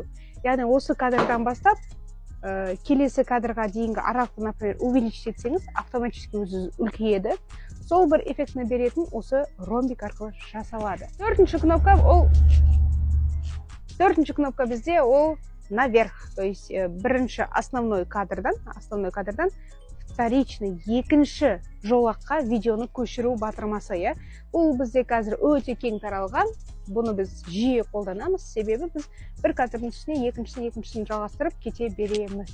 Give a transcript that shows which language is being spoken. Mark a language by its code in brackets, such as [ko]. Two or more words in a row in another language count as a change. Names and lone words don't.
[kk] Яғни осы кадрдан бастап келесі кадрға дейінгі аралықты, [ru] например, увеличить [kk] етсеңіз, автоматически өзі үлкейеді. Сол бір эффектіні беретін осы ромбик арқылы жасалады. Төртінші кнопка бізде ол [ru] наверх, то есть [kk] бірінші основной кадрдан вторичный екінші жолаққа видеоны көшіру батырмасы. Бұл бізде қазір өте кең таралған. Бұны біз жиі қолданамыз, себебі біз бір кадрдың ішіне екіншісін жалғастырып кете береміз.